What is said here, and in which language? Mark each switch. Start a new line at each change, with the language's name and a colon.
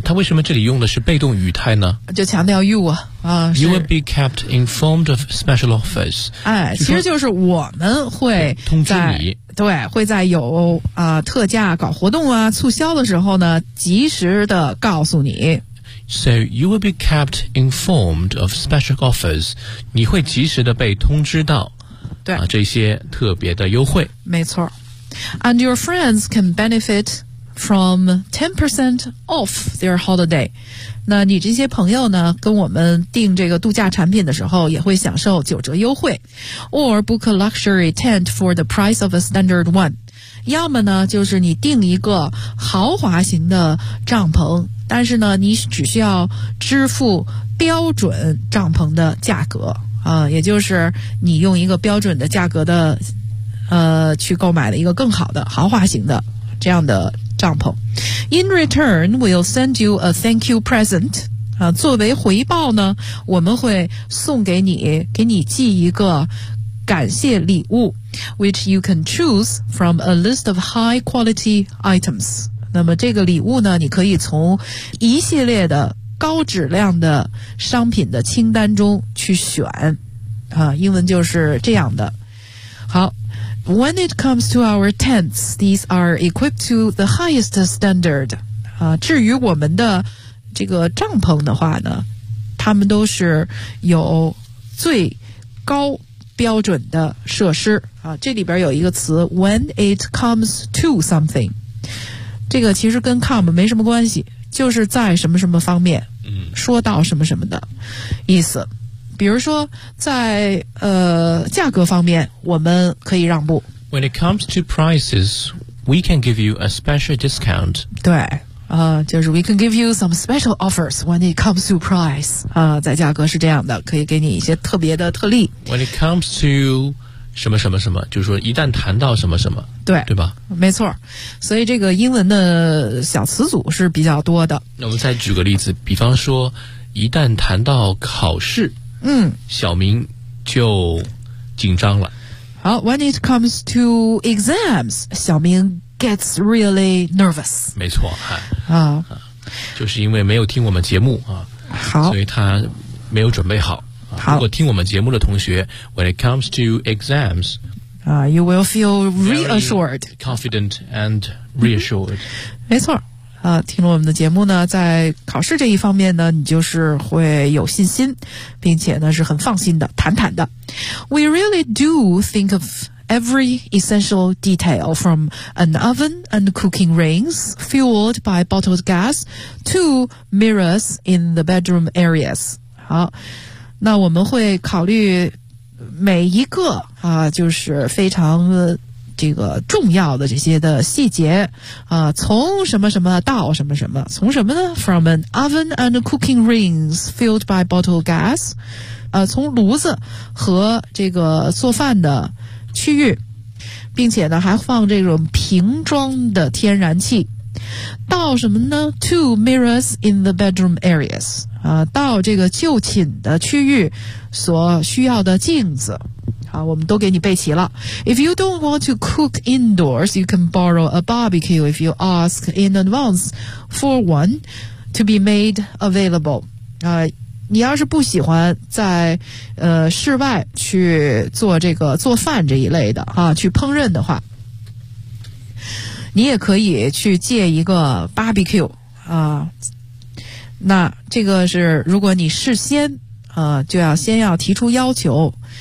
Chinese: 他为什么这里用的是被动语态呢？就强调 you 啊。
English: You will be kept informed of special offers。
Chinese: 哎，其实就是我们会在通知你，对，会在有啊、特价、搞活动啊、促销的时候呢，及时的告诉你。
English: So you will be kept informed of special offers.
Chinese: 你会及时的被通知到对、啊、这些特别的优惠。没错。
English: And your friends can benefit from 10% off their holiday.
Chinese: 那你这些朋友呢跟我们订这个度假产品的时候也会享受九折优惠。
English: Or book a luxury tent for the price of a standard one.
Chinese: 要么呢就是你订一个豪华型的帐篷，但是呢你只需要支付标准帐篷的价格啊、也就是你用一个标准的价格的去购买了一个更好的豪华型的这样的帐篷。
English: In return, we'll send you a thank you present.
Chinese: 啊、作为回报呢我们会送给你给你寄一个感谢礼物 ,
English: which you can choose from a list of high quality items.
Chinese: 那么这个礼物呢你可以从一系列的高质量的商品的清单中去选啊，英文就是这样的。好，
English: When it comes to our tents, these are equipped to the highest standard、
Chinese: 啊、至于我们的这个帐篷的话呢他们都是有最高标准的设施啊。这里边有一个词
English: When it comes to something
Chinese: 这个其实跟 come 没什么关系，就是在什么什么方面，说到什么什么的意思。比如说在价格方面我们可以让步。
English: When it comes to prices, we can give you a special discount.
Chinese: 对。
English: 就是 we can give you some special offers when it comes to price.
Chinese: 在价格是这样的，可以给你一些特别的特例。
English: When it comes to
Chinese: 什么什么什么，就是说一旦谈到什么什么。对。对吧？没错。所以这个英文的小词组是比较多的。那我们再举个例子，比方说一旦谈到考试。小明就紧张了。
English: 好 ,when it comes to exams, 小明 gets really nervous.
Chinese: 没错啊。就是因为没有听我们节目啊。好。所以他没有准备好。好。如果听我们节目的同学 ,
English: when it comes to exams, you will feel reassured. Confident and reassured.、
Chinese: 没错。听了我们的节目呢，在考试这一方面呢，你就是会有信心，并且呢是很放心的，坦坦的。
English: We really do think of every essential detail from an oven and cooking rings fueled by bottled gas to mirrors in the bedroom areas.
Chinese: 好，那我们会考虑每一个就是非常这个重要的这些的细节从什么什么到什么什么，从什么呢 ?
English: from an oven and cooking rings filled by bottled gas,
Chinese: 从炉子和这个做饭的区域，并且呢还放这种瓶装的天然气，到什么呢 ?
English: to mirrors in the bedroom areas,
Chinese: 到这个就寝的区域所需要的镜子。好，我们都给你备齐了。
English: If you don't want to cook indoors, you can borrow a barbecue if you ask in advance for one to be made available.
Chinese: 你要是不喜欢在室外去做这个做饭这一类的啊，去烹饪的话，你也可以去借一个 barbecue 那这个是如果你事先就要先要提出要求。